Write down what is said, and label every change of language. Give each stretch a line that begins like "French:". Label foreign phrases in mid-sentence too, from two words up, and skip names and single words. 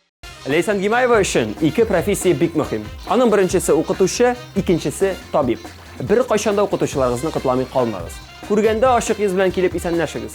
Tatar: Лейсан Гимаева өчен ике профессия бик мөһим. Аның беренчесе укытучы, икенчесе табиб.
Uzbek: bir qachonda o'qituvchilaringizni qutlamay qolmag'iz. Ko'rganda oshiq yuz bilan kelib esanlashingiz.